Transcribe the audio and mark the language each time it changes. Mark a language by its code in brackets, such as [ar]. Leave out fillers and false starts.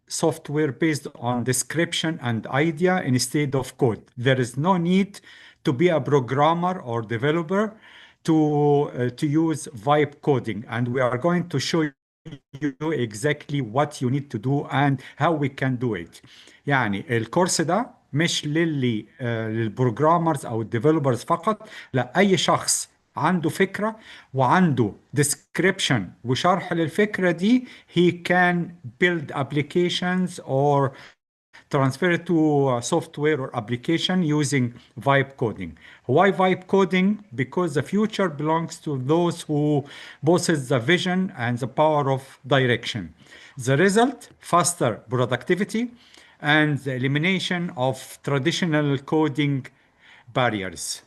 [en] software based on description and idea instead of code. There is no need to be a programmer or developer to use vibe coding, and we are going to show you exactly what you need to do and how we can do it. [ar] يعني الكورس ده مش للبروجرامرز او الديفلوبرز فقط، لا، اي شخص عنده فكرة وعنده description وشرح للفكرة دي [en] he can build applications or transfer it to a software or application using vibe coding. Why vibe coding? Because the future belongs to those who possess the vision and the power of direction. The result, faster productivity and the elimination of traditional coding barriers.